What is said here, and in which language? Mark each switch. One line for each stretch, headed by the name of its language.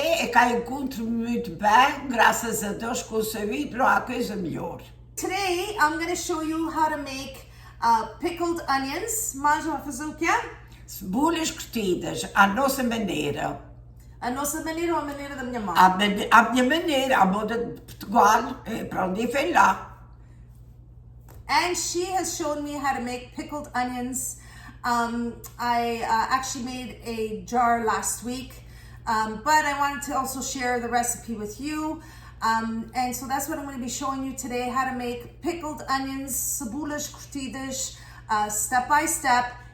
Portuguese: E cá encontro muito bem, graças a Deus consegui para uma coisa melhor.
English: Today I'm going to show you how to make pickled onions.
Portuguese: Mãe, vai fazer o quê? Cebolas curtidas, à nossa maneira. A nossa maneira ou a maneira da minha mãe? A minha maneira, a moda de Portugal, para onde vem lá.
English: And she has shown me how to make pickled onions. I actually made a jar last week, but I wanted to also share the recipe with you. And so that's what I'm going to be showing you today, how to make pickled onions, cebolas curtidas, step by step.